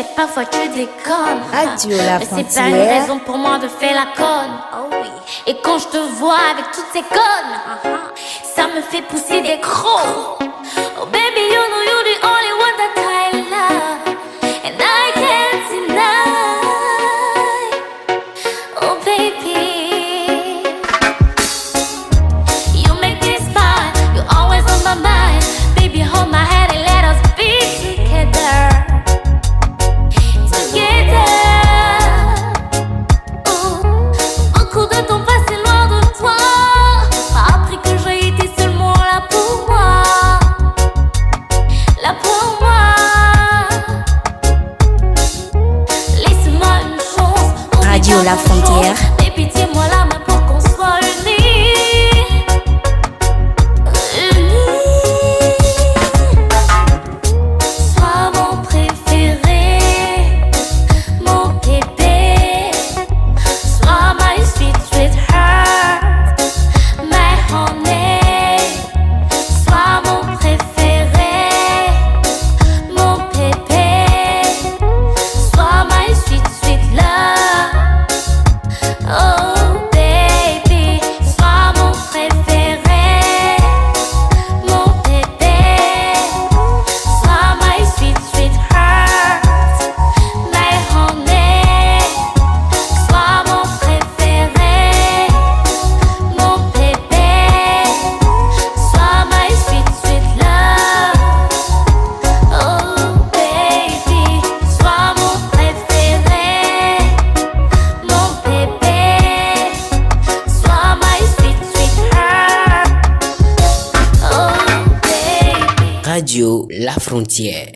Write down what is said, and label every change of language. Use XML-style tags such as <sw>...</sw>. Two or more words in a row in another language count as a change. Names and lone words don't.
<fr>parfois tu déconnes. Radio La Mais Frontière. c'est pas une raison pour moi de faire la conne. Oh oui. Et quand je te vois avec toutes ces connes, ça me fait pousser des crocs.</fr> <en>Oh baby, you know you're the only one that I love, and I can't deny. Oh baby, you make me smile, you're always on my mind. Baby, hold my hand and let us be together.</en> <fr>Beaucoup de temps passé loin de toi m'a appris que j'ai été seulement là pour moi. Là pour moi. Laisse-moi une chance. Radio La Frontière. Et pitié-moi la main pour qu'on soit unis. Sois mon préféré, mon bébé.</fr> <en>Sois my sweet, sweet heart, my honey.</en> <fr>Sois mon préféré, mon bébé.</fr> <en>Sois my sweet, sweet love. Oh baby,</en> <fr>sois mon préféré, mon bébé.</fr> <en>Sois my sweet, sweet heart, my honey.</en> <fr>Sois mon préféré, mon bébé.</fr> <en>Sois my sweet, sweet love. Oh baby,</en> <fr>sois mon préféré, mon bébé.</fr> <en>Sois my sweet, sweet heart. Oh baby.</en> <fr>Radio La Frontière.</fr>